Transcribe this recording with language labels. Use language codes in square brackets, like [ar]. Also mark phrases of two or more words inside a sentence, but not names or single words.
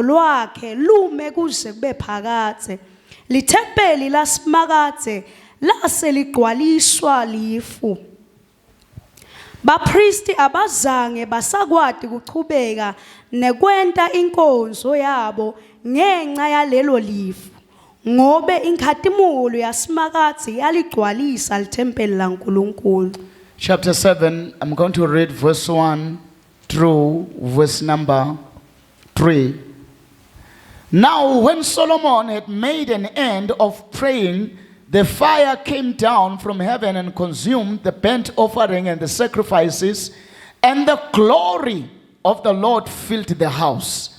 [ss] lwakhe lume kuze kube phakathe lithempeli lasimakathe lase ligcwaliswa lifu Bapristi abazange basakwadi kuchubeka nekwenta inkonzo yabo ngenxa yalelo lifu ngobe inkhatimulo yasimakathe yaligcwalisa lithempeli laNkulunkulu. [en] Chapter 7, I'm going to read verse 1 through verse number 3. Now, when Solomon had made an end of praying, the fire came down from heaven and consumed the burnt offering and the sacrifices, and the glory of the Lord filled the house.